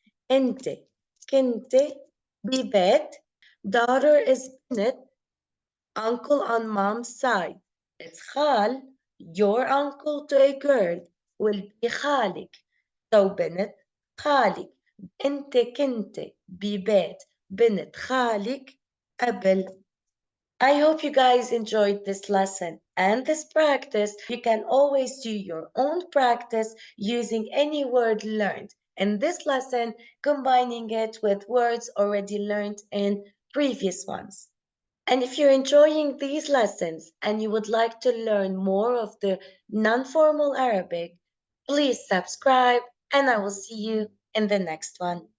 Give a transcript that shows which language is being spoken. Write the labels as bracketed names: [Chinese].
[Arabic] أنت كنت ببيت, [English] daughter is بنت, uncle on mom's side. It's خال, your uncle to a girl will be خالك. [Arabic] So بنت خالك. أنت كنت ببيت بنت خالك قبل. [English] I hope you guys enjoyed this lesson and this practice. You can always do your own practice using any word learned in this lesson, combining it with words already learned in previous ones. And if you're enjoying these lessons and you would like to learn more of the non-formal Arabic, please subscribe and I will see you in the next one.